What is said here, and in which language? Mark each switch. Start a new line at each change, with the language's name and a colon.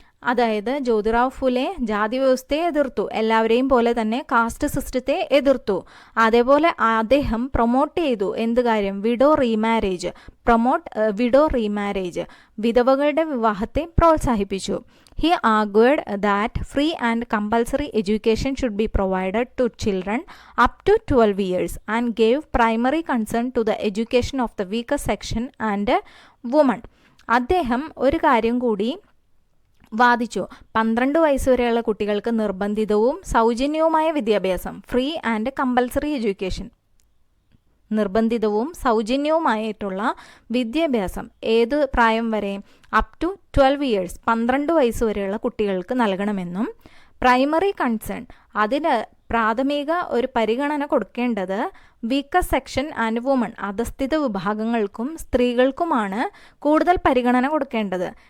Malayalam: അതായത് ജ്യോതിറാവ് ഫുലെ ജാതി വ്യവസ്ഥയെ എതിർത്തു, എല്ലാവരെയും പോലെ തന്നെ കാസ്റ്റ് സിസ്റ്റത്തെ എതിർത്തു. അതേപോലെ അദ്ദേഹം പ്രൊമോട്ട് ചെയ്തു എന്ത് കാര്യം? Widow remarriage. വിഡോ റീമാരേജ്, വിധവകളുടെ വിവാഹത്തെ പ്രോത്സാഹിപ്പിച്ചു.
English: He argued that free and compulsory education should be provided to children up to 12 years and gave primary concern to the education of the weaker section and women.
Malayalam: അദ്ദേഹം ഒരു കാര്യം കൂടി വാദിച്ചു. 12 വയസ്സുവരെയുള്ള കുട്ടികൾക്ക് നിർബന്ധിതവും സൗജന്യവുമായ വിദ്യാഭ്യാസം,
English: free and compulsory education,
Malayalam: നിർബന്ധിതവും സൗജന്യവുമായിട്ടുള്ള വിദ്യാഭ്യാസം ഏത് പ്രായം വരെ?
English: up to 12 years,
Malayalam: 12 വയസ്സ് വരെയുള്ള കുട്ടികൾക്ക് നൽകണമെന്നും പ്രൈമറി കൺസേൺ, അതിന് പ്രാഥമിക ഒരു പരിഗണന കൊടുക്കേണ്ടത്
English: weaker section and woman,
Malayalam: അധസ്ഥിത വിഭാഗങ്ങൾക്കും സ്ത്രീകൾക്കുമാണ് കൂടുതൽ പരിഗണന കൊടുക്കേണ്ടത്.